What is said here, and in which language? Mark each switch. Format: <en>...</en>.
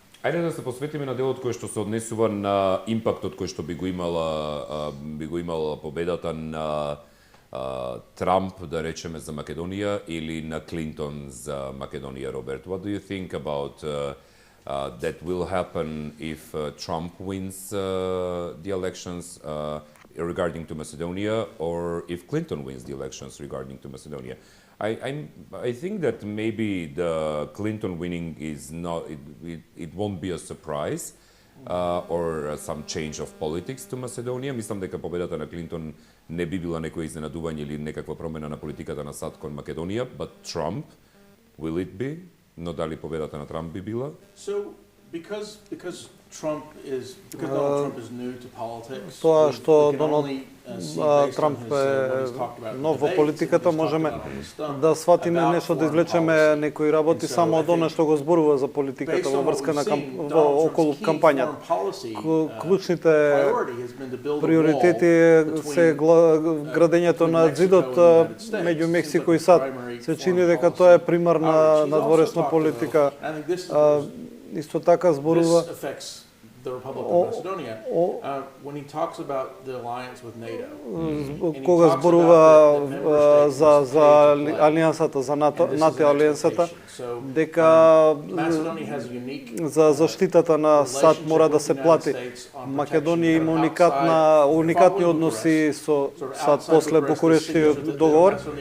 <mk>Ајде да се посветиме на делот кој што се однесува на импактот кој што би го имала победата на Трамп, да речеме, за Македонија или на Клинтон за Македонија, Роберт.</mk> <en>What do you think about that will happen if Trump wins the elections regarding to Macedonia, or if Clinton wins the elections regarding to Macedonia? I think that maybe the Clinton winning is not, it won't be a surprise or some change of politics to Macedonia.</en> <mk>Мислам дека победата на Клинтон не би била некој изненадување или некаква промена на политиката на САД кон Македонија,</mk> <en>but Trump, will it be?</en> <mk>Но дали победата на Трамп би била?</mk> <en>So, because Donald Trump is new to politics,</en> <mk>тоа што Доналд Трамп е нов во политиката, можеме да сватиме нешто, да извлечеме некои работи само од она што го зборува за политиката во врска на околу кампањата. Клучните приоритети се градењето на зидот меѓу Мексико и САД. Се чини дека тоа е примарна надворешна политика. Исто така зборува</mk> <en>the Republic of Macedonia, when he talks about the alliance with NATO.</en> <mk>Кога зборува за алијансата, за НАТО алијансата, дека за заштитата на САД мора да се плати. Македонија има уникатни односи со САД после Букурештиот договор.</mk>